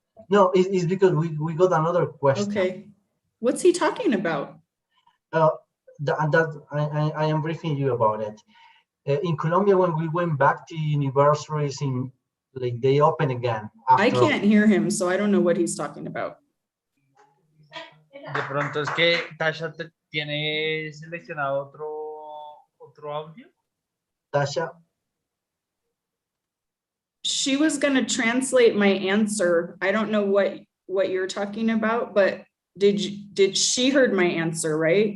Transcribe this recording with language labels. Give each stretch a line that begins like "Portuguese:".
English: No, it's because we got another question. Okay. What's he talking about? I am briefing you about it. In Colombia, when we went back to universities, like they open again. I can't hear him, so I don't know what he's talking about.
Spanish: De pronto es que Tasha tiene seleccionado otro audio. Tasha?
English: She was going to translate my answer. I don't know what you're talking about, but did she heard my answer, right?